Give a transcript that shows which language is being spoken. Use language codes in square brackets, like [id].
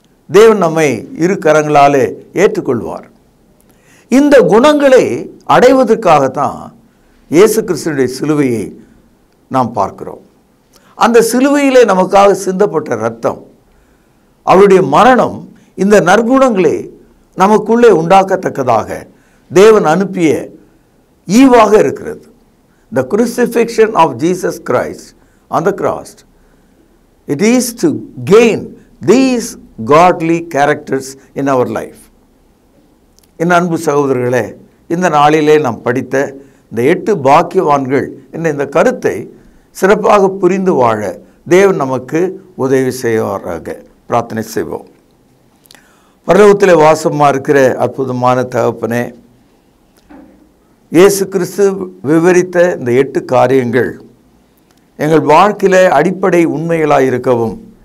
[ta] தேவன் நம்மை இரு கரங்களாலே ஏற்றுக்கொள்வார். இந்த குணங்களை அடைவதற்காகத்தான் இயேசு கிறிஸ்துவினுடைய சிலுவையை நாம் பார்க்கிறோம். அந்த சிலுவையிலே நமக்காக சிந்தப்பட்ட இரத்தம், அவருடைய மரணம் இந்த நற்குணங்களை நமக்குள்ளே உண்டாக்கத்தக்கதாக தேவன் அனுப்பிய ஈவாக இருக்கிறது. [en] The crucifixion of Jesus Christ on the cross, it is to gain these godly characters in our life. [ta] என் அன்பு சகோதரர்களே, இந்த நாளிலே நாம் படித்த இந்த 8 பாக்கியவான்கள் என்ற இந்த கருத்தை சிறப்பாக புரிந்து வாழ தேவன் நமக்கு உதவி செய்வாராக. பிரார்த்தனை செய்வோம். பரலோகத்திலே வாசமாக இருக்கிற அற்புதமான தகப்பனே, இயேசு கிறிஸ்து விவரித்த இந்த 8 காரியங்கள் எங்கள் வாழ்க்கையிலே அடிப்படை உண்மைகளாக இருக்கவும்,